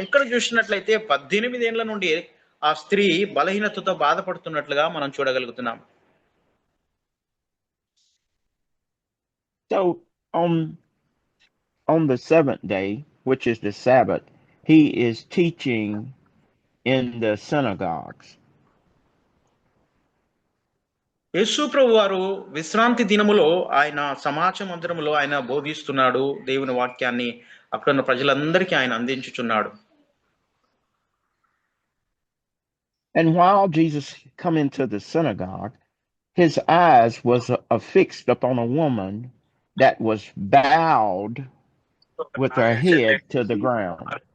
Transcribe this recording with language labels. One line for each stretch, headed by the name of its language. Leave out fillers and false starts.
Telugu: ఇక్కడ చూసినట్లయితే 18 ఏళ్ల నుండి ఆ స్త్రీ బలహీనతతో బాధపడుతున్నట్లుగా మనం చూడగలుగుతున్నాం.
English: So on the seventh day, which is the Sabbath, he is teaching in the synagogues.
Telugu: యేసు ప్రభు వారు విశ్రాంతి దినములో ఆయన సమాజ మందిరములో ఆయన బోధిస్తున్నాడు. దేవుని వాక్యాన్ని అక్కడ ఉన్న ప్రజలందరికీ ఆయన అందించుచున్నాడు.
English: And while Jesus come into the synagogue, his eyes was affixed upon a woman that was bowed with her head to the ground.